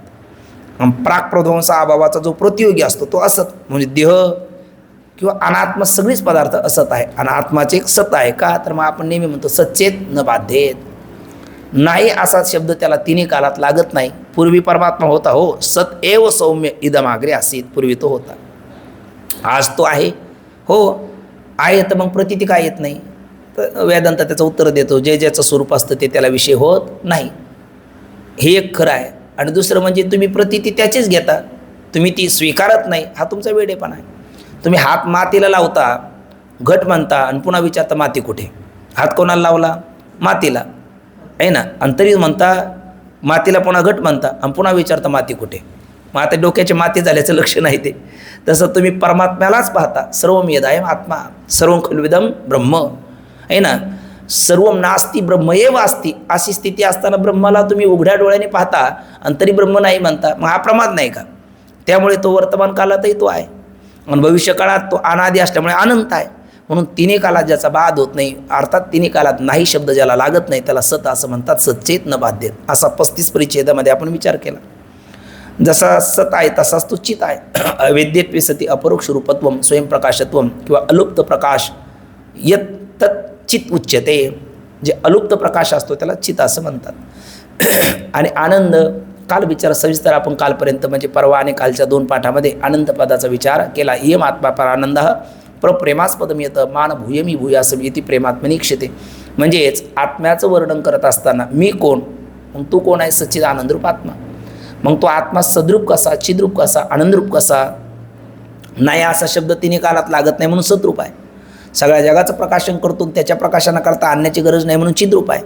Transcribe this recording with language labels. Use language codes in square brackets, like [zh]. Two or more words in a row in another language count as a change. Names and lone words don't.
[mr] आणि प्राक प्रध्वंस अभावाचा जो प्रतियोगी असतो तो असत म्हणजे देह किंवा अनात्म सगळीच पदार्थ असत आहे. आणि आत्माचे एक सत आहे का तर मग आपण नेहमी म्हणतो [sa] सच्चेत न बाध्येत. [mr] नाही असा शब्द त्याला तिन्ही कालात लागत नाही. पूर्वी परमात्मा होता हो [sa] सत एव सौम्य इदमाग्रे असीत. [mr] पूर्वी तो होता आज तो आहे हो आहे तर मग प्रतीती काय येत नाही. तर वेदांत त्याचं उत्तर देतो जे ज्याचं स्वरूप असतं ते त्याला विषय होत नाही. हे एक खरं आहे. आणि दुसरं म्हणजे तुम्ही प्रतीती त्याचीच घेता तुम्ही ती स्वीकारत नाही हा तुमचा वेडेपणा आहे. तुम्ही हात मातीला लावता घट म्हणता आणि पुन्हा विचारता माती कुठे. हात कोणाला लावला मातीला आहे ना आणि तरी म्हणता मातीला पुन्हा घट म्हणता आणि पुन्हा विचारता माती कुठे. मग आता डोक्याचे माती झाल्याचं लक्ष नाही ते. तसं तुम्ही परमात्म्यालाच पाहता. [sa] सर्वम यदायम आत्मा सर्वं खल्विदम ब्रह्म [mr] आहे ना. [sa] सर्वम नास्ती ब्रह्म एव अस्ति [mr] अशी स्थिती असताना ब्रह्माला तुम्ही उघड्या डोळ्याने पाहता आणि तरी ब्रह्म नाही म्हणता मग हा प्रमाद नाही का. त्यामुळे तो वर्तमान काळातही तो आहे आणि भविष्यकाळात तो अनादी असल्यामुळे अनंत आहे. म्हणून तिन्ही काळात ज्याचा बाद होत नाही अर्थात तिन्ही काळात नाही शब्द ज्याला लागत नाही त्याला सत असं म्हणतात. [sa] सच्चेत न बाध्येत [mr] असा 35 परिच्छेदामध्ये आपण विचार केला. जसा सत आहे तसाच तो चित आहे. [sa] अवेद्यत्वे सती अपरोक्ष रूपत्वम स्वयंप्रकाशत्वम किंवा अलुप्त प्रकाश यत तत् चित उच्यते. [mr] जे अलुप्त प्रकाश असतो त्याला चित असं म्हणतात. आणि आनंद काल विचार सविस्तर आपण कालपर्यंत म्हणजे परवा आणि कालच्या 2 पाठामध्ये आनंद पदाचा विचार केला. [sa] इयम आत्मा परानंद प्रप्रेमास्पदम येतं मान भूयमी भूयासम इति प्रेमात्मनी क्षते. [mr] म्हणजेच आत्म्याचं वर्णन करत असताना मी कोण मग तू कोण आहे सच्चिद आनंदरूप आत्मा. मग तो आत्मा सद्रूप कसा चिद्रूप कसा आनंदरूप कसा. नाही असा शब्द तिन्ही कालात लागत नाही म्हणून सद्रूप आहे. सगळ्या जगाचं प्रकाशन करतो त्याच्या प्रकाशनाकरता आणण्याची गरज नाही म्हणून चिद्रूप आहे.